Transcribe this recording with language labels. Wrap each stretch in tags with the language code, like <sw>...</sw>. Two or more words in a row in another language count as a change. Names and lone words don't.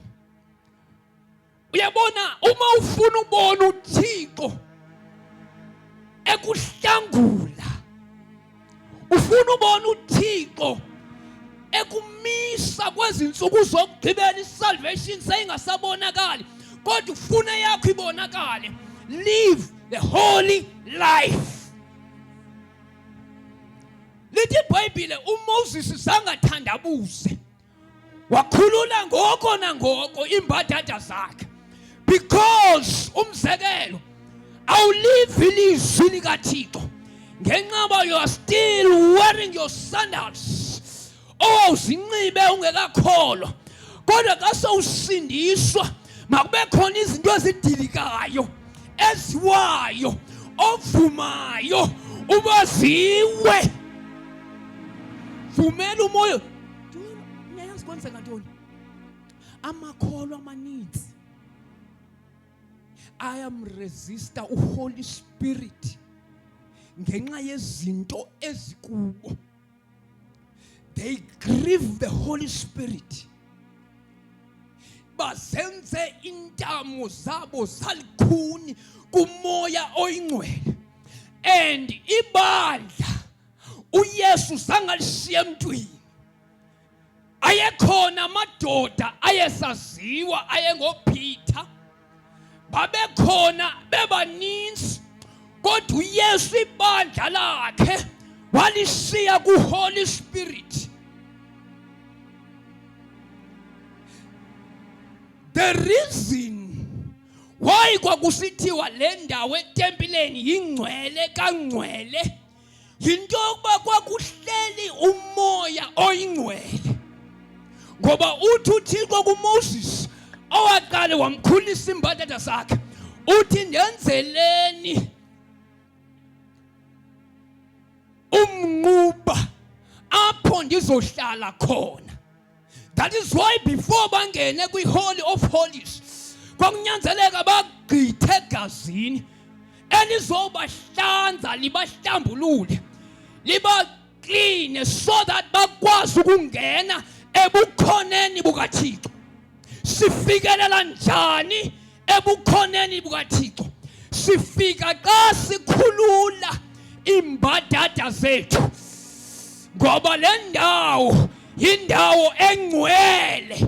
<xh>Uyabona, uma ufuna ubona uThixo ekuhlangula, ufuna ubona uThixo ekumisa kwezi ntsuku zokugqibela isalvation seyingasabonakali, kodwa ufuna yakho ibonakale,</xh> <en>live the holy life.</en> <xh>Lithi iBhayibhile uMoses zangathandabuze, wakhulula ngoko nangoko imbadada zakhe, because umzekelo awulive ilizwi likaThixo ngenxa</xh> <en>you are still wearing your sandals</en> <xh>owawuzinxibe ungekakholwa. Kodwa xa sowusindiswa makube khona izinto ezidilikayo eziwayo ovumayo ubaziwe. Vumela umoya. Ngiyayazi kwenzeka ntoni? Amakholwa amaninzi resistor uHoly Spirit ngenxa yezinto ezikubo.</xh> <en>They grieve the Holy Spirit.</en> <xh>Bazenze intamo zabo zalikhuni kumoya oyingcwele. And ibandla uYesu zangalishiya emntwini. Ayekhona amadoda ayesaziwa ayengoPeter, babekhona bebaninzi, kodwa uYesu ibandla lakhe walishiya kuHoly Spirit.</xh> <en>The reason why</en> <xh>kwakusithiwa le ndawo etempileni yingcwele kangcwele yinto yokuba kwakuhleli umoya oyingcwele. Ngoba uthi uThixo kuMoses owaqale wamkhulisa imbadada zakhe, uthi ndenzeleni umnquba apho ndizohlala khona.</xh> <en>That is why</en> <xh>before bangene kwi-Holy of Holies kwakunyanzeleka bagqithe egazini elizobahlanza libahlambulule liba clean,</xh> <en>so that</en> <xh>bakwazi ukungena ebukhoneni bukaThixo. Sifikelela njani ebukhoneni bukaThixo? Sifika xa sikhulula imbadada zethu ngoba le ndawo yindawo engcwele.</xh>